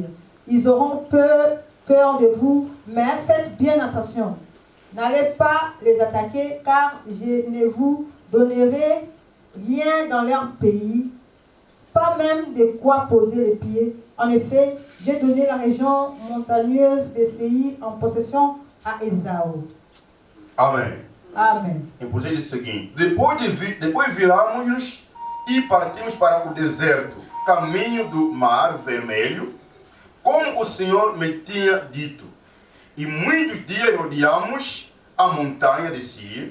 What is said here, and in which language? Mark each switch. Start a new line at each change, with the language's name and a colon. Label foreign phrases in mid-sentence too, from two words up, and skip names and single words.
French: Ils auront peur de vous, mais faites bien attention. N'allez pas les attaquer, car je ne vous donnerai rien dans leur pays, pas même de quoi poser les pieds. En effet, j'ai donné la région montagneuse de Séir en possession à Esaú.
Portuguese: Amém. Amen. E por isso diz o seguinte: depois viramos-nos e partimos para o deserto, caminho do Mar Vermelho, como o Senhor me tinha dito. E muitos dias rodeamos a montanha de Seir.